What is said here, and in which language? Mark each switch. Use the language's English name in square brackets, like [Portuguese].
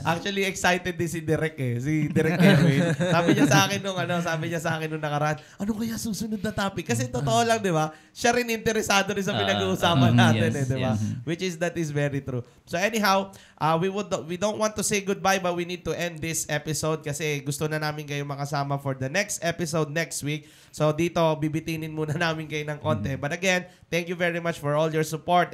[Filipino] Actually, excited din si Derek si Derek Erwin. Sabi niya sa akin nung nakaraan, ano kaya susunod na topic? Kasi totoo lang, diba? Siya rin interesado rin sa pinag-uusapan natin, diba? [English] Which is, that is very true. So anyhow, we don't want to say goodbye, but we need to end this episode [Filipino] kasi gusto na namin kayo makasama [English] for the next next episode next week. [Filipino] So dito, bibitinin muna namin kayo ng konti. [English] But again, thank you very much for all your support.